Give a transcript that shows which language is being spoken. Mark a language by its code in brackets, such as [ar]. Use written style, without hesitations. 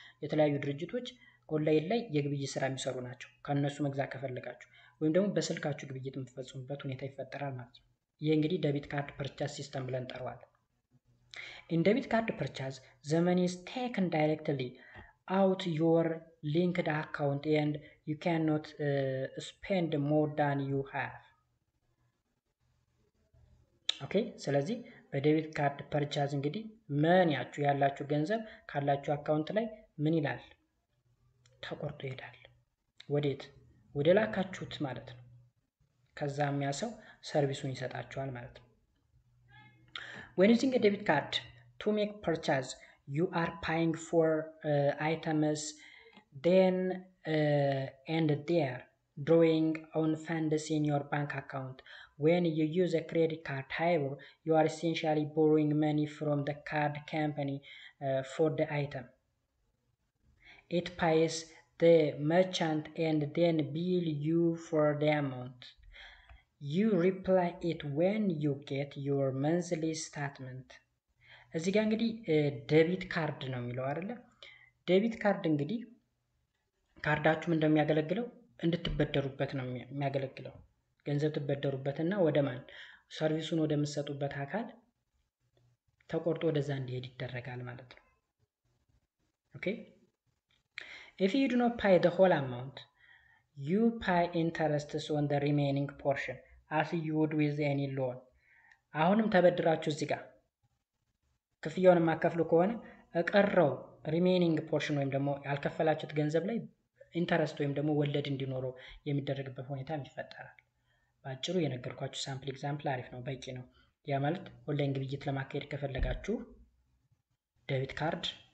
[am] የተለያዩ ድርጅቶች ኦንላይን ላይ የግብይት ስራ የሚሰሩ ናቸው። ከነሱ መግዛት ከፈለጋችሁ ወይም ደግሞ በስልካችሁ ግብይት የምትፈጽሙበት ሁኔታ ይፈጠራል ማለት ነው። ይህ እንግዲህ ዴቢት ካርድ ፐርቻዝ ሲስተም ብለን እንጠራዋለን። [en] In debit card purchase, the money is taken directly out your linked account and you cannot spend more than you have. [am] ኦኬ። ስለዚህ በዴቢት ካርድ ፐርቻዝ እንግዲህ መኒያችሁ ያላችሁ ገንዘብ ካላችሁ አካውንት ላይ ምን ይላል? ተቆርጦ ይሄዳል። ወዴት? ወደ ላካችሁት ማለት ነው። [en] ከዛ የሚያሰው ሰርቪሱን ይሰጣችኋል ማለት ነው። When using a debit card to make purchase, you are paying for items then and there, drawing on funds in your bank account. When you use a credit card, however, you are essentially borrowing money from the card company for the item. It pays the merchant and then bill you for the amount. You repay it when you get your monthly statement. [am] እዚህ ጋር እንግዲህ ዴቢት ካርድ ነው የሚለው አይደለ? ዴቢት ካርድ እንግዲህ ካርዳችሁም እንደሚያገለግለው እንድትበደሩበት ነው የሚያገለግለው። ገንዘብ ትበደሩበትና ወደ ማን? ሰርቪሱን ወደምትሰጡበት አካል ተቆርጦ ወደዛ እንዲሄድ ይደረጋል ማለት ነው። ኦኬ። [en] If you do not pay the whole amount, you pay interests on the remaining portion as you would with any loan. [am] አሁንም ተበድራችሁ እዚህ ጋር ክፍያውን የማከፍሉ ከሆነ እቀረው ሪሜኒንግ ፖርሽን ወይም ደግሞ ያልከፈላችሁት ገንዘብ ላይ ኢንተረስት ወይም ደግሞ ወለድ እንዲኖረው የሚደረግበት ሁኔታ ይፈጠራል። ባጭሩ የነገርኳችሁ ሳምፕል ኤግዛምፕል አሪፍ ነው፣ በቂ ነው። ያ ማለት ኦንላይን ግብይት ለማካሄድ ከፈለጋችሁ ዴቢት ካርድ